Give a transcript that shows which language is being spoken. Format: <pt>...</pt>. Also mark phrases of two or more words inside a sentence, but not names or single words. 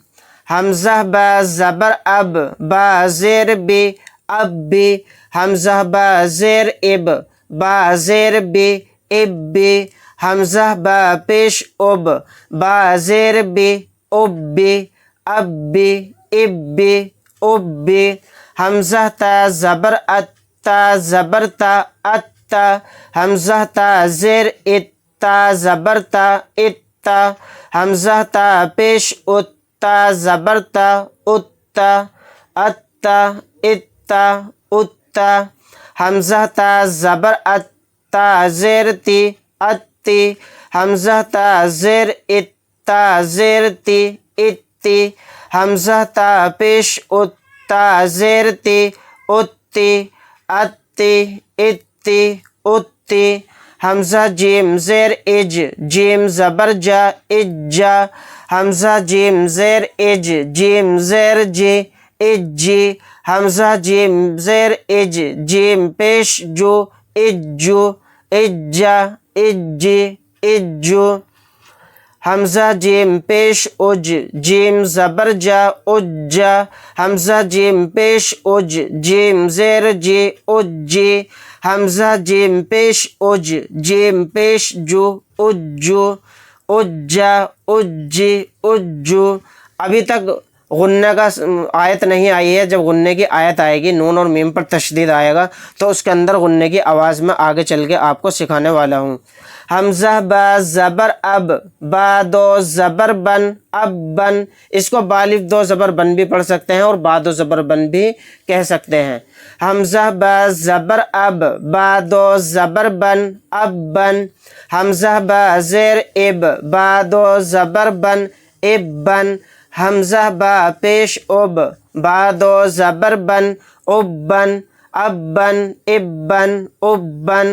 <ur>حمزہ با زبر اب، با زیر بی، اب بی۔ حمزہ با زیر اب، با زیر بی، اب بی۔ حمزہ با پیش اب، با زیر بی، اب بی، اب بی، اب بی، اب بی۔ حمزہ تا زبر ات، تا زبر تا، ات تا۔ حمزہ تا زیر ات، تا زبر تا، ات تا۔ حمزہ تا پیش ات، تا زبر تا، ات تا، ات تا، ات تا، ات تا۔ حمزہ تا زبر ات، تا زیر تی، ات تی۔ حمزہ تا زیر ات، تا زیر تی، ات تی۔ حمزہ تا پیش ات، تا زیر تی، ات تی، ات تی، ات تی، ات تی۔ حمزہ جیم زیر اج، جیم زبر جا، اج جا۔ حمزہ جیم زیر اج، جیم زیر جی، اج جی۔ حمزہ جیم زیر اج، جیم پیش جو، اج جو، اج جا، اج جی، اج جو۔ حمزہ جیم پیش اج، جیم زبر جا، اج جا۔ حمزہ جیم پیش اج، جیم زیر جی، اج جی۔ حمزہ جیم پیش اج، جیم پیش جو، اج جو، اج جا، اج جی، اج جو۔ ابھی تک غنے کا آیت نہیں آئی ہے. جب غنے کی آیت آئے گی، نون اور میم پر تشدید آئے گا، تو اس کے اندر غنے کی آواز میں آگے چل کے آپ کو سکھانے والا ہوں. ہمزہ با زبر اب، با دو زبر بن، اب بن. اس کو بالف دو زبر بن بھی پڑھ سکتے ہیں اور با دو زبر بن بھی کہہ سکتے ہیں. ہمزہ با زبر اب، با دو زبر بن، اب بن. ہمزہ با زیر اب، با دو زبر بن، اب بن. ہمزہ با پیش اب، با دو زبر بن، اب بن، اب بن، اب بن، اب بن.</ur>